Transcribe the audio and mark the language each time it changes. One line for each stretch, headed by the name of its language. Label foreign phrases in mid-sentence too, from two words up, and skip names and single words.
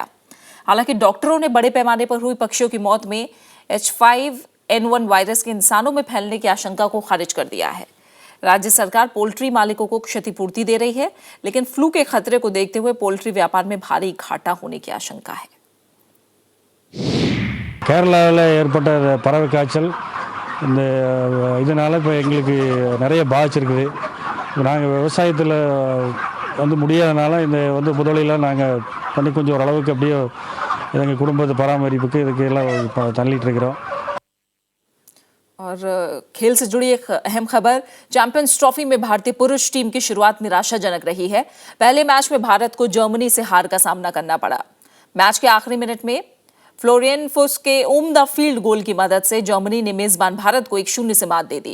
Hindi: हालांकि डॉक्टरों ने बड़े पैमाने पर हुई पक्षियों की मौत में H5N1 वायरस के इंसानों में फैलने की आशंका को खारिज कर दिया है। राज्य सरकार पोल्ट्री मालिकों को क्षतिपूर्ति दे रही है, लेकिन फ्लू के खतरे को देखते हुए पोल्ट्री व्यापार में भारी घाटा होने की आशंका है।
Tamil: கேரளாவில் ஏற்பட்ட பறவை காய்ச்சல் இதனால் இப்போ எங்களுக்கு நிறைய பாதிச்சிருக்குது. நாங்கள் விவசாயத்தில் முடியாதனால இந்த முதலீலாம் நாங்கள் பண்ணி கொஞ்சம் ஓரளவுக்கு அப்படியே எங்கள் குடும்பத்தை பராமரிப்புக்கு இதுக்கு எல்லாம் தள்ளிட்டு இருக்கிறோம்।
Hindi: और खेल से जुड़ी एक अहम खबर, चैंपियंस ट्रॉफी में भारतीय पुरुष टीम की शुरुआत निराशाजनक रही है। पहले मैच में भारत को जर्मनी से हार का सामना करना पड़ा। मैच के आखिरी मिनट में फ्लोरियन फुस के उम्दा फील्ड गोल की मदद से जर्मनी ने मेजबान भारत को 1-0 से मात दे दी।